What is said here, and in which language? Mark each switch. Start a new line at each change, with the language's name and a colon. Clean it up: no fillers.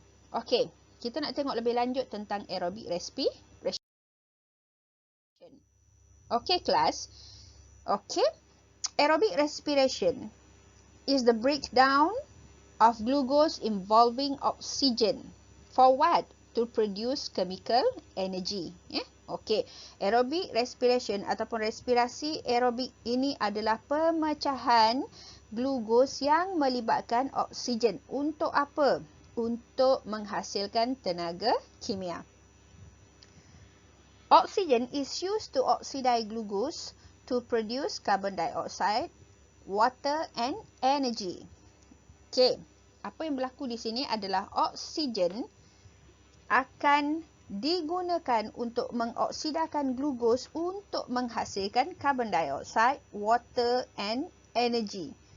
Malay: Okay, kita nak tengok lebih lanjut tentang aerobic respiration.
English: Okay, class. Okay. Aerobic respiration is the breakdown of glucose involving oxygen. For what? To produce chemical energy.
Malay: Okey, aerobic respiration ataupun respirasi aerobik ini adalah pemecahan glukos yang melibatkan oksigen. Untuk apa? Untuk menghasilkan tenaga kimia.
English: Oxygen is used to oxidize glucose to produce carbon dioxide, water and energy.
Malay: Okey, apa yang berlaku di sini adalah oksigen akan digunakan untuk mengoksidakan glukos untuk menghasilkan
English: carbon dioxide, water and energy.